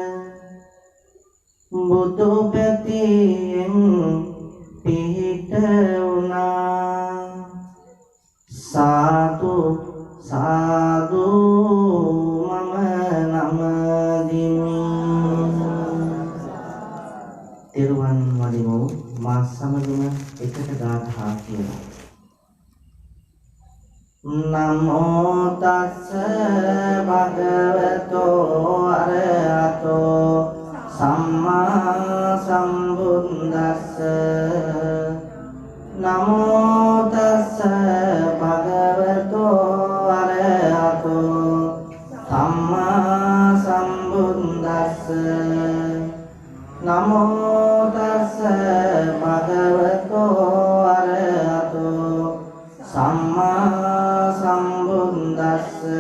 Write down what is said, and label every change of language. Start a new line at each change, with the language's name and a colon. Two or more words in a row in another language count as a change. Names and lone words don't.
Sinhala: බුදු පැතියෙන් පිහිට වුණා සාදු සාදු මම නමදිමි තෙරුවන් වඩිමු මා සමගම එකට ගාථා කියමු
Pali: නමෝ තස්ස භගවතෝ අරහතෝ සම්මා සම්බුද්දස්ස නමෝ තස්ස භගවතෝ අරහතෝ සම්මා සම්බුද්දස්ස නමෝ තස්ස භගවතෝ අරහතෝ සම්මා සම්බුද්දස්ස